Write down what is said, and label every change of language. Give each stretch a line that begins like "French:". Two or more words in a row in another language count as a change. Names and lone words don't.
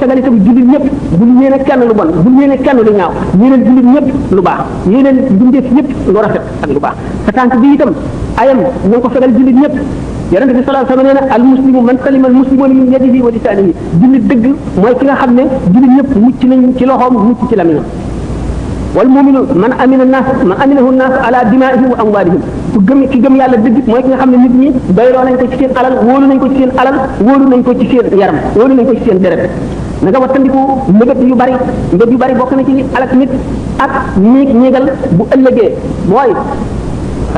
Wolof: fegal itam jullit ñëpp bul yéene kenn lu bon bul yéene kenn lu ñaaw yéeneen jullit ñëpp lu baax yéeneen bindeef ñëpp lu rafet ak lu baax sa tànk bi itam ayam na nga ko fegal jullit ñëpp yonente bi
Arabic: صلى الله عليه وسلم
Wolof: nee na
Arabic: المسلم من سلم المسلمون من يده ولسانه
Wolof: jullit dëgg mooy ki nga xam ne jullit ñëpp mucc nañ ci loxoom mucc ci lamiñam
Arabic: والمؤمن من أمنه الناس على دمائهم وأموالهم
Wolof: ku gëm ki gëm yàlla dëgg mooy ki nga xam ne nit ñi doyloo nañ ko ci seen alal wóolu nañ ko ci seen alal wóolu nañ ko ci seen yaram wóolu nañ ko ci seen deret na nga wattandiku mbëgët yu bari bokk na ci li alak nit ak ñiigal bu ëllëgee mooy xam